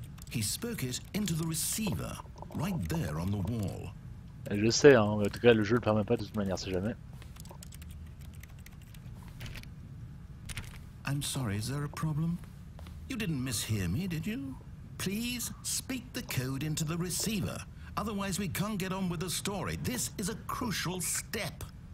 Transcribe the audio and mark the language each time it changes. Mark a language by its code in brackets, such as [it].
[en] He spoke it into the receiver, right there on the wall. [fr] Je sais, hein, en tout cas le jeu le permet pas de toute manière, c'est jamais. [en] I'm sorry, is there a problem? You didn't mishear me, did you? Please speak the code into the receiver. Otherwise, we can't get on with the story. This is a crucial step.